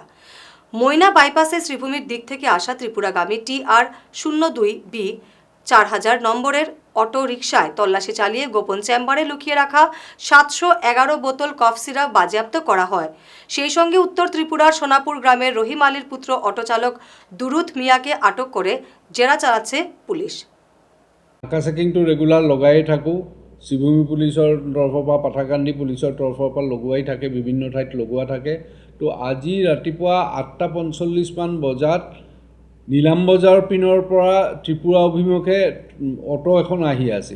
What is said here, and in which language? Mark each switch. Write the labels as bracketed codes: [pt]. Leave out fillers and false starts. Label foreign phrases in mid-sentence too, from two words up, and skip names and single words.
[bn] ময়না বাইপাসে শ্রীভূমির দিক থেকে আসা ত্রিপুরাগামী TR 02B 4000 নম্বরের অটো রিকশায় তল্লাশি চালিয়ে গোপন চেম্বারে লুকিয়ে রাখা 711 বোতল কফ সিরাপ বাজেয়াপ্ত করা হয়। সেই সঙ্গে উত্তর ত্রিপুরার সোনাপুর গ্রামের রহিম আলীর পুত্র অটো চালক দুরুদ মিয়াকে আটক করে জেরা চালাচ্ছে পুলিশ। [as] নাকা চেকিংটো ৰেগুলাৰ লগাই থাকোঁ, শ্ৰীভূমি পুলিচৰ তৰফৰ পৰা পাথাৰকান্দি পুলিচৰ তৰফৰ পৰা লগোৱাই থাকে, বিভিন্ন ঠাইত লগোৱা থাকে। তো আজি ৰাতিপুৱা 8:45 মান বজাত নীলাম বজাৰ পিনৰ পৰা ত্ৰিপুৰা অভিমুখে অটো এখন আহি আছিল।